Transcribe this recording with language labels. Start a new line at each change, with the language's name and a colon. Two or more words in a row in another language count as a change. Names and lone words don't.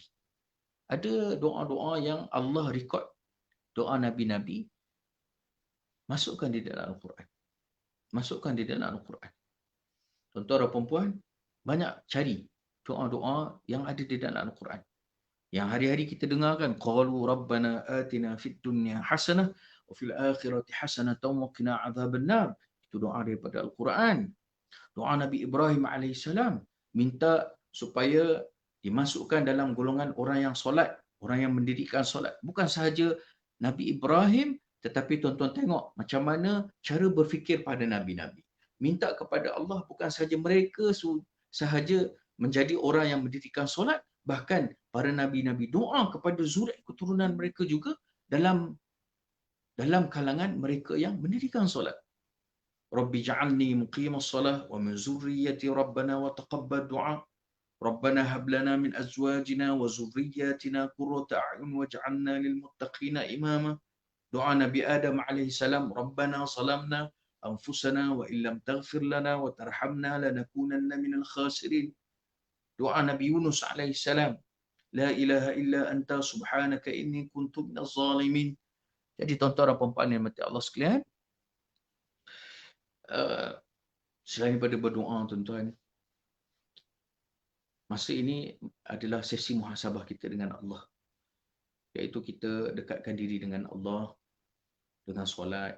Malay: Ada doa-doa yang Allah rekod, doa nabi-nabi, masukkan di dalam Al-Quran. Masukkan di dalam Al-Quran. Tuan-tuan dan puan-puan, banyak cari doa-doa yang ada di dalam Al-Quran. Yang hari-hari kita dengarkan,
Arabic: قالوا ربنا آتنا في الدنيا حسنة وفي الآخرة حسنة وقنا عذاب النار.
Malay: Itu doa daripada Al-Quran. Doa Nabi Ibrahim alaihissalam minta supaya dimasukkan dalam golongan orang yang solat, orang yang mendirikan solat. Bukan sahaja Nabi Ibrahim, tetapi tuan-tuan tengok macam mana cara berfikir pada nabi-nabi. Minta kepada Allah bukan sahaja mereka sahaja menjadi orang yang mendirikan solat, bahkan para nabi-nabi doa kepada zuriat keturunan mereka juga dalam kalangan mereka yang mendirikan solat.
Arabic: رب اجعلني مقيم الصلاة ومن ذريتي ربنا وتقبل دعاء. ربنا هب لنا من أزواجنا وذرياتنا قرة أعين واجعلنا للمتقين إماما.
Malay: Doa Nabi Adam
Arabic: عليه السلام ربنا ظلمنا أنفسنا وإن لم تغفر لنا وترحمنا لنكونن من الخاسرين.
Malay: Doa Nabi Yunus
Arabic: عليه السلام لا إله إلا أنت سبحانك إني كنت من الظالمين.
Malay: Jadi tuan-tuan dan puan-puan yang mati Allah sekalian, selain daripada berdoa tuan-tuan, masa ini adalah sesi muhasabah kita dengan Allah. Iaitu kita dekatkan diri dengan Allah dengan solat.